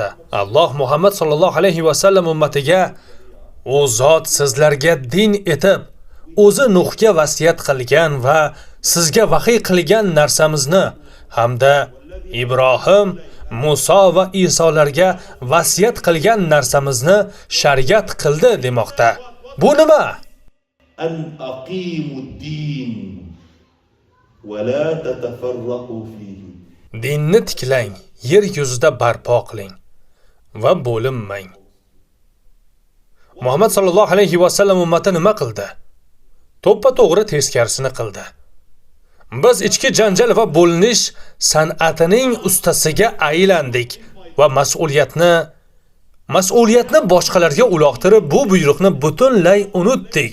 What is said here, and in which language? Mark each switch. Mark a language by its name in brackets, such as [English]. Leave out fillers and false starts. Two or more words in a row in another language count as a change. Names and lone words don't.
[Uzbek] Alloh Muhammad [Arabic] صلى الله عليه وسلم [Uzbek] ummatiga u zot sizlarga din etib o'zi Nuhga vasiyat qilgan va sizga vahiy qilgan narsamizni hamda Ibrohim, Musa va Isolarga vasiyat qilgan narsamizni shariat qildi demoqda. Bu nima? [Arabic] أن أقيموا الدين ولا تتفرقوا فيه. [Uzbek] Dinni tiklang, yer yuzida barpo qiling va bo'linmang. Muhammad [Arabic] صلى الله عليه وسلم [Uzbek] ummati nima qildi? To'ppa-to'g'ri teskarisini qildi. Biz ichki janjal va bo'linish san'atining ustasiga aylandik va mas'uliyatni boshqalarga uloqtirib, bu buyruqni butunlay unutdik.